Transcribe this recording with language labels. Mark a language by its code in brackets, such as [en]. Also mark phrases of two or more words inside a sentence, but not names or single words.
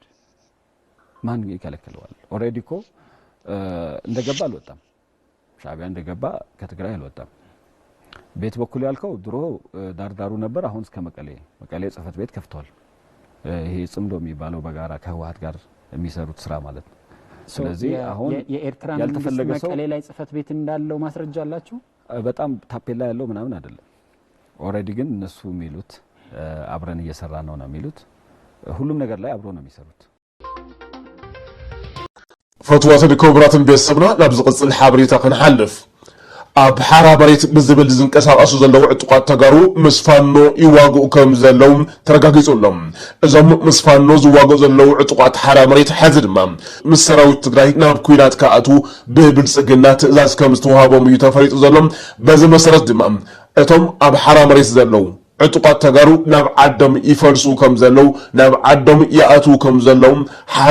[am] ማን ይከለክለዋል ኦሬዲ ኮ እንደገባ አልወጣም ሻዕቢያ እንደገባ ከትግራይ አልወጣም ቤት በኩል ያልከው ድሮ ዳርዳሩ ነበር አሁን እስከ መቀሌ ጽፈት ቤት ከፍቷል ይሄ ጽምዶ የሚባለው በጋራ ከህወሓት ጋር የሚሰሩት ስራ ማለት ነው ስለዚህ አሁን የኤርትራ መንግስት መቀሌ ላይ ጽፈት ቤት እንዳለው ማስረጃ አላችሁ በጣም ታፔላ ያለው ምናምን አይደለም ኦሬዲ ግን እነሱ የሚሉት አብረን እየሰራ ነው የሚሉት ሁሉም ነገር ላይ አብሮ ነው የሚሰሩት [ti] ፈትዋትን ክቡራትን ቤተሰብና ናብ ዝቅጽል ሓበሬታ ክንሓልፍ ኣብ ሓራ መሬት ብዝብል ዝንቀሳቐሱ ዘለዉ ዕጡቋት ተጋሩ ምስ ፋኖ ይዋግኡ ከም ዘለዉ ተረጋጊጹሎም እዞም ምስ ፋኖ ዝዋግኡ ዘለዉ ዕጡቋት ሓራ መሬት ሕዚ ድማ ምስ ሰራዊት ትግራይ ናብ ኩናት ክኣቱ ብብልጽግና ትእዛዝ ከም ዝተዋሃቦም እዩ ተፈሪጡ ዘሎም በዚ መሰረት ድማ እቶም ኣብ ሓራ መሬት ዘለዉ ዕጡቋት ተጋሩ ናብ ዓዶም ይፈልሱ ከም ዘለዉ ናብ ዓዶም ይኣቱ ከም ዘለዉ ሓራ